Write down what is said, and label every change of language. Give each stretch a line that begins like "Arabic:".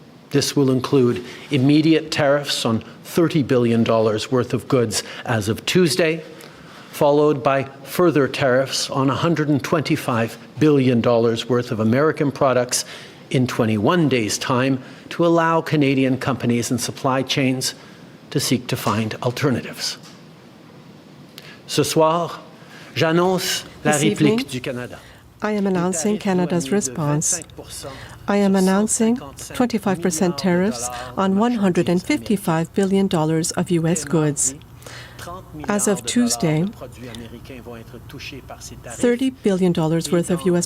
English: This will include immediate tariffs on $30 billion worth of goods as of Tuesday, followed by further tariffs on $125 billion worth of American products in 21 days' time to allow Canadian companies and supply chains to seek to find alternatives.
French: Ce soir, j'annonce la réplique du Canada.
English: I am announcing Canada's response. I am announcing 25% tariffs on $155 billion of U.S. goods. As of Tuesday, $30 billion worth of U.S.